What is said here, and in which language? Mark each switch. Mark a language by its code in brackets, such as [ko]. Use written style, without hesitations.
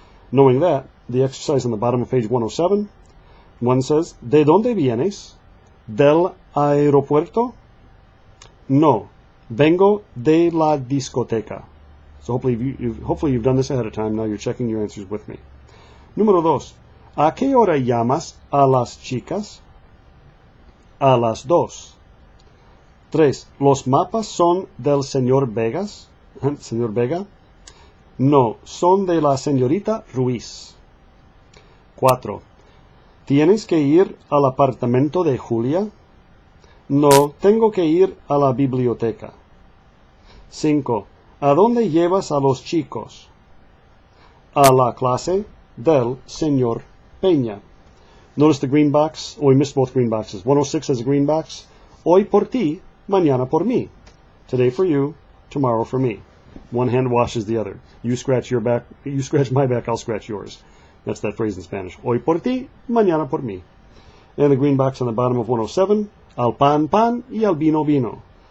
[en] Knowing that, the exercise on the bottom of page 107, one says, [es] ¿De dónde vienes? ¿Del aeropuerto? No, vengo de la discoteca. [en] So hopefully you've done this ahead of time. Now you're checking your answers with me. [es] Número 2. ¿A qué hora llamas a las chicas? A las 2. 3. ¿Los mapas son del señor Vegas? ¿Señor Vega? No, son de la señorita Ruiz. 4. ¿Tienes que ir al apartamento de Julia? No, tengo que ir a la biblioteca. 5. ¿A dónde llevas a los chicos? A la clase del señor Peña. [en] Notice the green box. Oh, we missed both green boxes. 106 has a green box. [es] Hoy por ti, mañana por mí. [en] Today for you, tomorrow for me. One hand washes the other. You scratch your back, you scratch my back, I'll scratch yours. That's that phrase in Spanish. [es] Hoy por ti, mañana por mí. [en] And the green box on the bottom of 107, [es] al pan, pan, y al vino, vino.